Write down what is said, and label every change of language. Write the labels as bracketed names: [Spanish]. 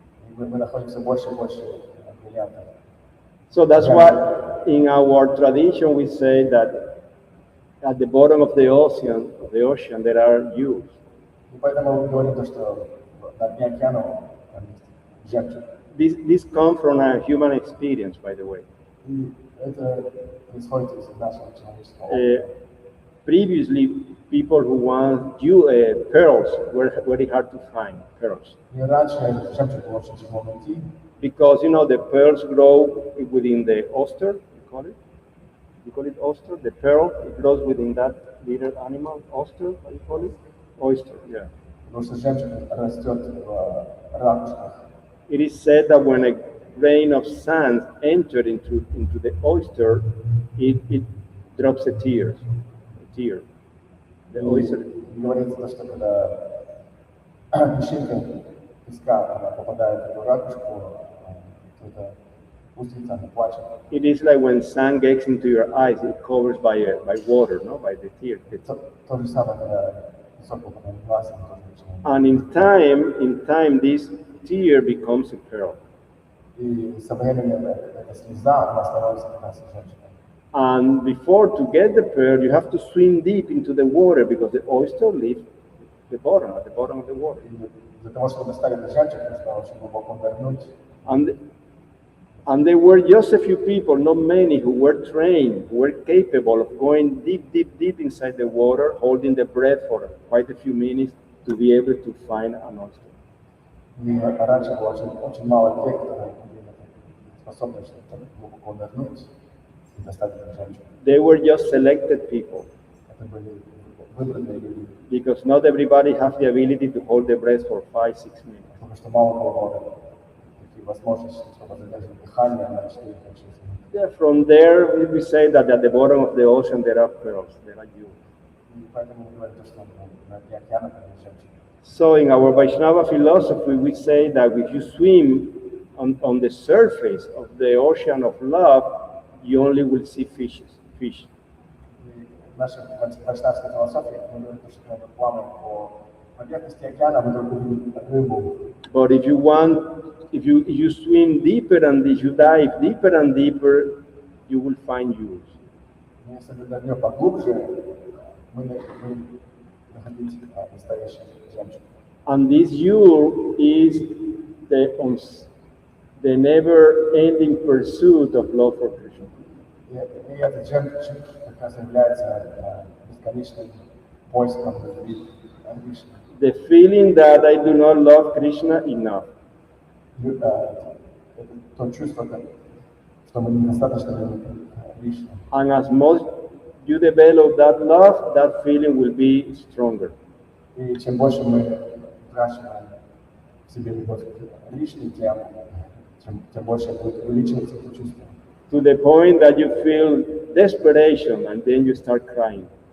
[Russian] И мы находим все больше и больше бриллиантов. [English] So that's why in our tradition we say that At the bottom of the ocean, there are youths. [Russian] И поэтому мы говорим то, что на дне океана там есть жемчуг. [English] This comes from a human experience, by the way. [Russian] И это происходит из нашего человеческого опыта. [English] Previously, people who want pearls were very hard to find, pearls. [Russian] И раньше этот жемчуг было очень тяжело найти, [English] Because, the pearls grow within the oyster, you call it? You call it oyster? The pearl, it grows within that little animal, oyster, what do you call it? Oyster, yeah. [Russian] потому что жемчуг растет в ракушках. [English] It is said that when a grain of sand entered into the oyster, it drops a tear. The oyster. [Russian] И говорится, то, что когда песчинка песка она попадает в эту ракушку, то это устрица, она плачет. [English] It is like when sand gets into your eyes, it covers by water, no, by the tear. [Russian] То же самое, когда песок попадает в глаз, он тоже начинает. [English] And in time, this tear becomes a pearl. [Russian] И со временем эта слеза, она становится как раз жемчугом. [English] And before to get the pearl, you have to swim deep into the water because the oyster lives at the bottom of the water. [Russian] И для того, чтобы достать этот жемчуг, нужно очень глубоко нырнуть. [English] And there were just a few people, not many, who were trained, who were capable of going deep inside the water, holding the breath for quite a few minutes to be able to find an oyster. [Russian] И раньше было очень мало людей, которые были способны глубоко нырнуть и достать этот жемчуг. [English] They were just selected people. [Russian] Это были выбранные люди. [English] Because not everybody has the ability to hold the breath for 5-6 minutes. [Russian] Потому что мало кого такие возможности, чтобы задержать дыхание на 4-6 минут. [English] Yeah, from there, we say that at the bottom of the ocean there are pearls, there are jewels. [Russian] И поэтому мы говорим, что на дне океана там есть жемчуг. [English] So in our Vaishnava philosophy, we say that if you swim on the surface of the ocean of love, you only will see fish. [Russian] И в нашей вайшнавской философии мы говорим, что когда мы плаваем по поверхности океана, мы только видим рыбу. [English] But if you swim deeper and if you dive deeper and deeper, you will find jewels. [Russian] Но если мы нырнем поглубже, мы находим настоящий жемчуг. [English] And this jewel is the never-ending pursuit of love for Krishna. [Russian] И этот жемчуг как раз является бесконечным поиском любви Кришны. [English] The feeling that I do not love Krishna enough. [Russian] Это то чувство, что мы недостаточно любим Кришну. [English] And as much you develop that love, that feeling will be stronger. [Russian] И чем больше мы выращиваем в себе любовь к Кришне, тем больше будет увеличиваться это чувство. [English] To the point that you feel desperation and then you start crying.